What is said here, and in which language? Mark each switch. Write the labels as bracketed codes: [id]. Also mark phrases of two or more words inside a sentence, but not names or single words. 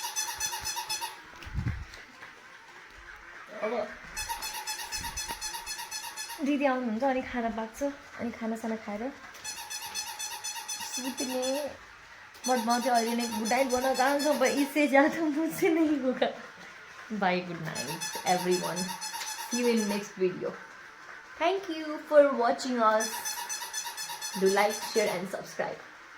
[ne] अब दिदी आउनुहुन्छ अनि खाना पाक्छ अनि खानासाना खाएर सुत्ने बट म चाहिँ अहिले नै [en] good night [ne] भन्न चाहन्छु [hi] अब इससे ज्यादा मुझसे नहीं होगा [en] bye good night everyone see you in next video thank you for watching us Do like, share and subscribe.